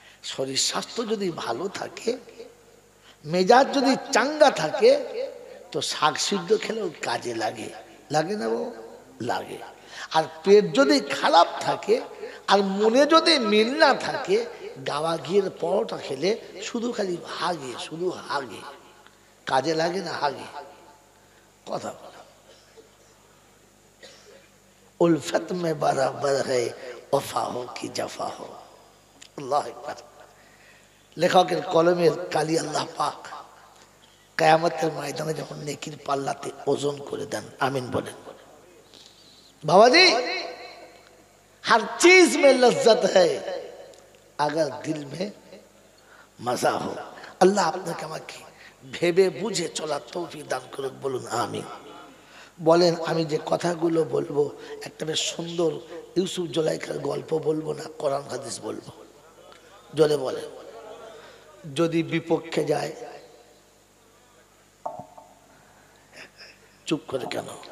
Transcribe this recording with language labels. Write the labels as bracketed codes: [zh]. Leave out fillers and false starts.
[bn] শরীর স্বাস্থ্য যদি ভালো থাকে, মেজাজ যদি চাঙ্গা থাকে, তো শাক সিদ্ধ খেলেও কাজে লাগে, লাগে না বাবু? লাগে। আর পেট যদি খারাপ থাকে আর মনে যদি মিল না থাকে, গাওয়া ঘিয়ের পরোটা খেলে শুধু খালি হাগে, শুধু হাগে, কাজে লাগে না, হাগে। কথা বলা, [hi] উলফত মে বরাবর है वफा हो कि जफा हो। [ar] আল্লাহু আকবার। [bn] লেখকের কলমের কালি আল্লাহ পাক কিয়ামতের ময়দানে যখন নেকির পাল্লাতে ওজন করে দেন, আমিন বলেন বাবাজি। [hi] हर चीज में लज्जत है अगर दिल में मजा हो। [bn] আল্লাহ আপনাকে আমাকে ভেবে বুঝে চলার তৌফিক দান করুক, বলুন আমিন। বলেন আমি যে কথাগুলো বলবো, একটা বেশ সুন্দর ইউসুফ জুলাইখার গল্প বলবো না কোরআন হাদিস বলবো? জোরে বলেন। যদি বিপক্ষে যায়, চুপ করে কেন?